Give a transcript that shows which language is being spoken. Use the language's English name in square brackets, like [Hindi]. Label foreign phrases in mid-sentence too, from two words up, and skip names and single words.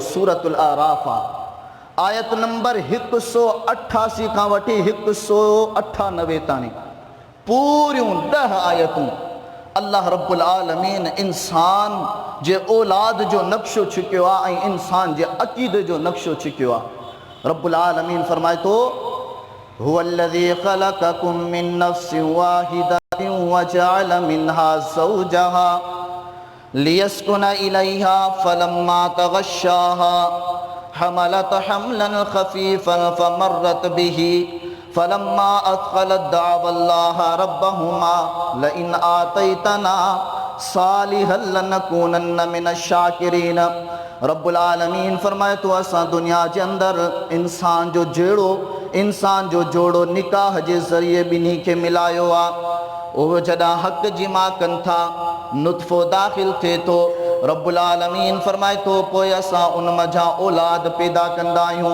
[Sindhi] सूरतुल आराफ आयत नंबर 188 खां वठी 198 ताणी पूरियूं 10 आयतूं [Arabic] الله رب العالمين [Sindhi] इंसान जे औलाद जो नक्शो छिकियो आहे ऐं इंसान जे अक़ीदे जो नक्शो छिकियो आहे। [Arabic] رب العالمين [Sindhi] फरमाए थो [Arabic] هو الذي خلقكم من نفس واحدة وجعل منها زوجها ليسكن إليها فلما تغشاها حملت حملا خفيفا فمرت به فلما أثقلت دعوا الله ربهما لئن آتيتنا صالحا لنكونن من الشاكرين. رب العالمين [Sindhi] फरमाए थो असां दुनिया जे अंदरि इंसान जो जोड़ो निकाह जे ज़रिए ॿिन्ही खे मिलायो आहे। उहो जॾहिं हक़ जी मां कनि था नुत्फ़ो दाख़िल थिए थो, [Arabic] رب العالمين [Sindhi] फरमाए थो पोइ असां उन मज़ा औलाद पैदा कंदा आहियूं।